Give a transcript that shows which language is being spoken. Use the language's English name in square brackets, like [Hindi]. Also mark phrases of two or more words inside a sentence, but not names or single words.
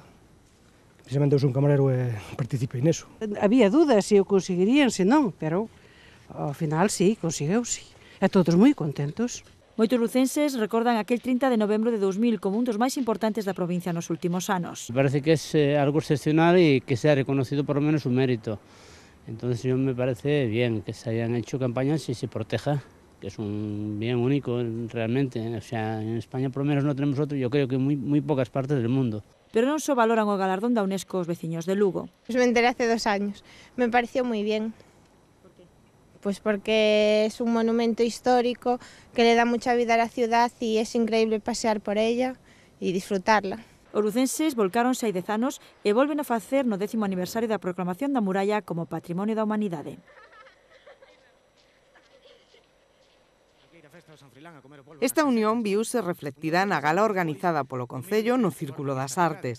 [Galician] Precisamente eu son camarero e participei neso. Había dudas se o conseguirían, se non, pero ao final sí, consegueuse. E todos moi contentos. Moitos lucenses recordan aquel 30 de novembro de 2000 como un dos máis importantes da provincia nos últimos anos. [Spanish] Parece que es algo excepcional y que sea reconocido por lo menos su mérito. Entonces yo me parece bien que se hayan hecho campañas y se proteja, que es un bien único realmente. O sea, en España por lo menos no tenemos otro, yo creo que muy pocas partes del mundo. [Galician] Pero non só valoran o galardón da UNESCO os veciños de Lugo. [Spanish] Pues me enteré hace 2 años. Me pareció muy bien. ¿Por qué? Pues porque es un monumento histórico que le da mucha vida a la ciudad y es increíble pasear por ella y disfrutarla. [Galician] Os lucenses volcáronse hai 10 anos e volven a facer no 10º aniversario da proclamación da muralla como Patrimonio da Humanidade. Esta unión viuse reflectida na gala organizada polo Concello no Círculo das Artes.